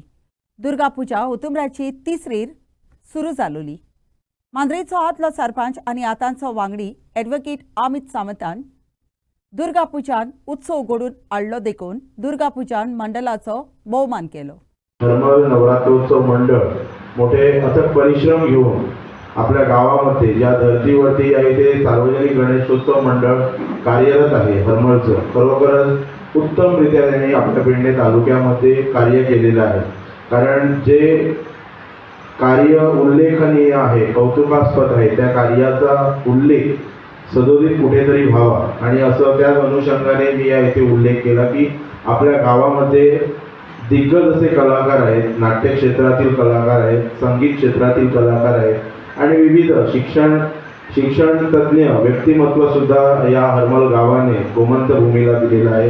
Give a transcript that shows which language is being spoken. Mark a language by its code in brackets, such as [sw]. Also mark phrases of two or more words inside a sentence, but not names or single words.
[kok] दुर्गा पुजा ऑक्टोबराची 3रीर सुरू जालोली. मांद्रेचो आदलो सरपंच आनी आतांचो वांगडी एडवोकेट अमित सावंतान दुर्गा पुजान उत्सव घडोवन हाडलो देखून दुर्गा पुजान मंडळाचो भोवमान केलो. [mr] हरमल नवरात्रोत्सव मंडळ मोठे अथक परिश्रम घेऊन आपल्या गावामध्ये ज्या धर्तीवरती आहे ते सार्वजनिक गणेशोत्सव मंडळ कार्यरत आहे. हरमलचं खरोखरच उत्तमरित्या त्यांनी आपल्या पेडणे तालुक्यामध्ये कार्य केलेलं आहे. कारण जे कार्य उल्लेखनीय आहे, कौतुकास्पद आहे, त्या कार्याचा उल्लेख सदोदित कुठेतरी व्हावा आणि असं त्याच अनुषंगाने मी या इथे उल्लेख केला की आपल्या गावामध्ये दिग्गज असे कलाकार आहेत, नाट्य क्षेत्रातील कलाकार आहेत, संगीत क्षेत्रातील कलाकार आहेत आणि विविध शिक्षण तज्ञ व्यक्तिमत्व सुद्धा या हरमल गावाने गोमंत भूमीला दिलेलं आहे.